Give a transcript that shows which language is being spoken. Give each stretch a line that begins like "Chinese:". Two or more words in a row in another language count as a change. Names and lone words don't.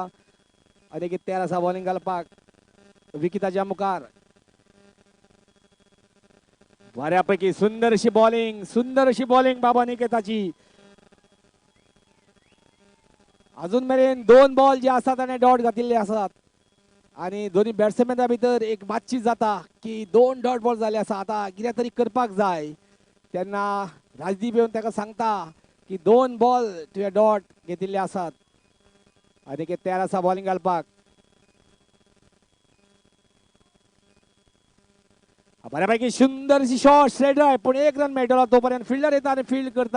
Konkani: अनिकेत तयार आसा बॉलिंग घालपाक विकिताच्या मुखार. बऱ्यापैकी सुंदर अशी बॉलिंग बाबा निकेताची. अजून मेरेन 2 बॉल जे असतात ताणे डॉट घातिल्ले आसात आणि दोन्ही बॅट्समॅना भितर एक बातचीत जाता की 2
English: dot ball
Konkani: झाले आसा, आता कितें तरी करपाक जाय. तेन्ना राजदीप येवन ताका सांगता की 2 बॉल तुवें डॉट घेतिल्ले आसात. अनिकेत तयार आसा बॉलिंग घालपाक. बऱ्यापैकी सुंदरशी शॉट
English: straight drive,
Konkani: पण 1 रन मेळटलो तोपर्यंत फिल्डर येता आणि फील्ड करता.